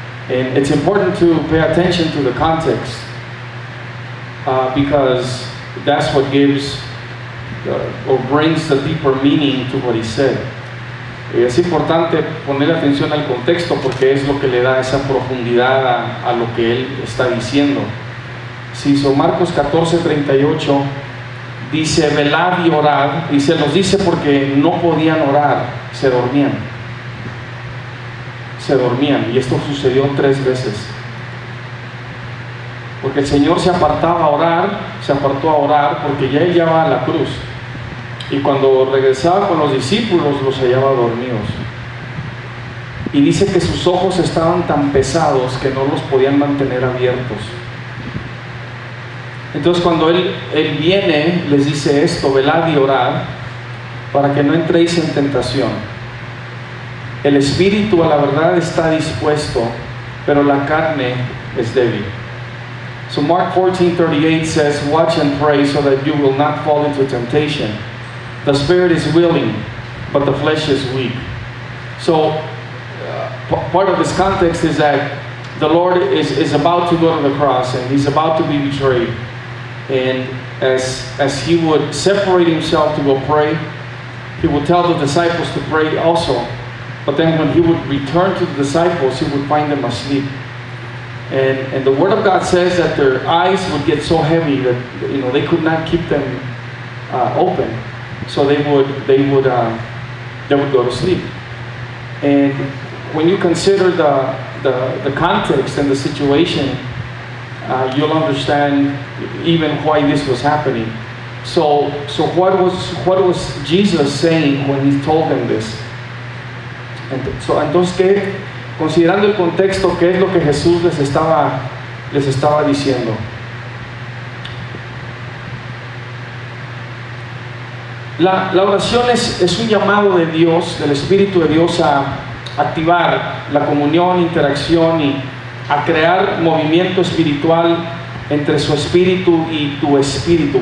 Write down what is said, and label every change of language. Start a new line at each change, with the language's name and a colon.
English: And it's important to pay attention to the context because that's what gives or brings the deeper meaning to what he said.
Spanish: Es importante poner atención al contexto porque es lo que le da esa profundidad a lo que él está diciendo. Sí, Marcos 14:38 dice: velad y orad, y se los dice porque no podían orar, se dormían, y esto sucedió 3 veces. Porque el Señor se apartó a orar porque ya él iba a la cruz. Y cuando regresaba con los discípulos los hallaba dormidos. Y dice que sus ojos estaban tan pesados que no los podían mantener abiertos. Entonces cuando él viene, les dice esto: velad y orad para que no entréis en tentación. El espíritu a la verdad está dispuesto, pero la carne es débil.
English: So Mark 14:38 says, watch and pray so that you will not fall into temptation. The spirit is willing, but the flesh is weak. So part of this context is that the Lord is about to go to the cross and he's about to be betrayed. And as he would separate himself to go pray, he would tell the disciples to pray also. But then when he would return to the disciples, he would find them asleep. And the Word of God says that their eyes would get so heavy that they could not keep them open. So they would go to sleep. And when you consider the context and the situation, you'll understand even why this was happening. So what was Jesus saying when he told them this?
Spanish: Entonces, considerando el contexto, ¿qué es lo que Jesús les estaba diciendo? La oración es un llamado de Dios, del Espíritu de Dios, a activar la comunión, interacción y a crear movimiento espiritual entre su espíritu y tu espíritu.